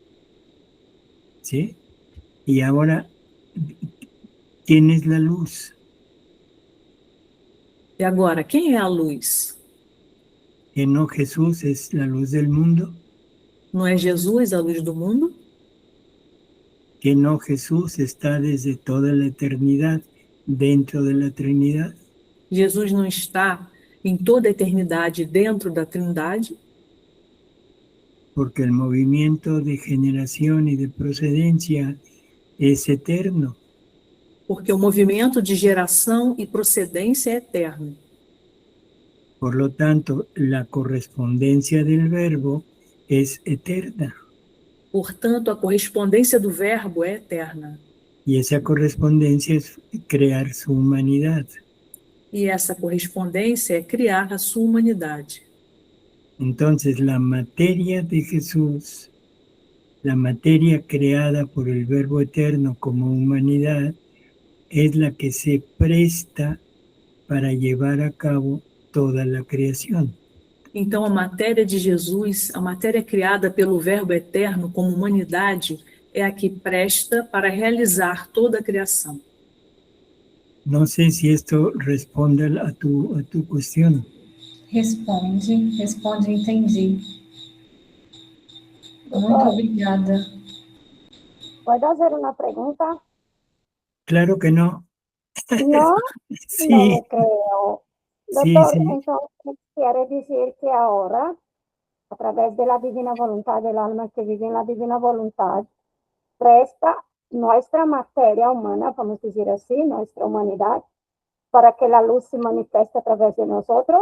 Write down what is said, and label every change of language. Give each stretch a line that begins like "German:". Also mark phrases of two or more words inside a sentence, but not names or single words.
Spanish: ¿Sí? Y ahora, ¿quién es la luz?
Portuguese: E agora, quem é a luz?
Spanish: ¿Que no Jesús es la luz del mundo?
Portuguese: Não é Jesus a luz do mundo?
Spanish: ¿Que no Jesús está desde toda la eternidad dentro de la Trinidad?
Portuguese: Jesus não está em toda a eternidade dentro da Trindade?
Spanish: Porque el movimiento de generación y de procedencia es eterno.
Portuguese: Porque o movimento de geração e procedência é eterno.
Spanish: Por lo tanto, la correspondencia del verbo es eterna.
Portuguese: Portanto, a correspondência do Verbo é eterna.
Spanish: Y esa correspondencia es crear su humanidad.
Portuguese: E essa correspondência é criar a sua humanidade.
Spanish: Entonces, la materia de Jesús, la materia creada por el Verbo Eterno como humanidad, es la que se presta para llevar a cabo toda la creación.
Portuguese: Então, a matéria de Jesus, a matéria criada pelo Verbo Eterno como humanidade, é a que presta para realizar toda a criação.
Spanish: No sé si esto responde a tu cuestión.
Portuguese: Responde, entendi. Muito obrigada.
Spanish: ¿Puedo hacer una pregunta? Claro que no. No, Sí, no me creo. sí, Doctor, sí. entonces quiere decir que ahora, a través de la divina voluntad del alma que vive en la divina voluntad, presta nuestra materia humana, vamos a decir así, nuestra humanidad, para que la luz se manifieste a través de nosotros.